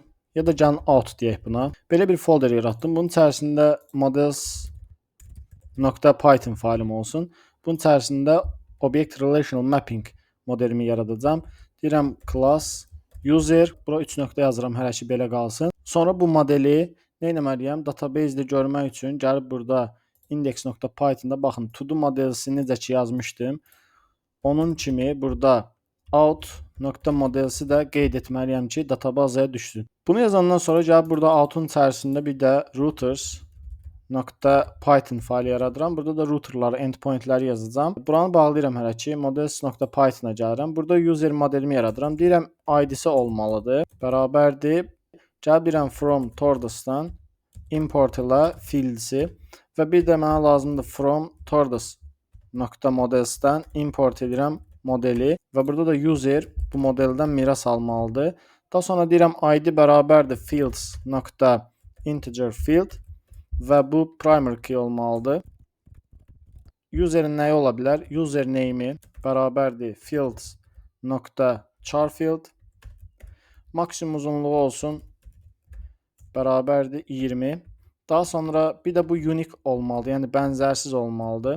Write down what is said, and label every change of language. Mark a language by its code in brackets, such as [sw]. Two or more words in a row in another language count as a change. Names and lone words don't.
[az] Ya da gəlin out deyək buna. Belə bir folder yaratdım. Bunun içərisində models.python faylim olsun. Bunun içərisində object relational mapping modelimi yaradacağam. Deyirəm class user, bura 3 nöqtə yazıram, hələ ki belə qalsın. Sonra bu modeli nə etməliyəm? Database-də görmək üçün gəlib burada index.python-da baxın, to-do modelsini necə ki yazmışdım. Onun kimi burada out.models-i də qeyd etməliyəm ki, databazaya düşsün. Bunu yazandan sonra gəlib burada out'un içərisində bir də routers.python faylı yaradıram. Burada da routerları, endpointləri yazacağam. Buranı bağlayıram hələ ki. Models.python-a gəlirəm. Burada user modelimi yaradıram. Deyirəm ID-si olmalıdır. Bərabərdir. Gəlib deyirəm from Tordas'dan import ilə fields-i və bir də mənə lazımdır from Tordas.models-dan import edirəm modeli və burada da user bu modeldən miras almalıdır. Daha sonra deyirəm ID bərabərdir fields.integer field və bu [en] primary key [az] olmalıdır. Userin nəyi ola bilər? User name'i bərabərdir fields.charField. Maksimum uzunluğu olsun bərabərdir 20. Daha sonra bir də bu unique olmalıdır, yəni bənzərsiz olmalıdır.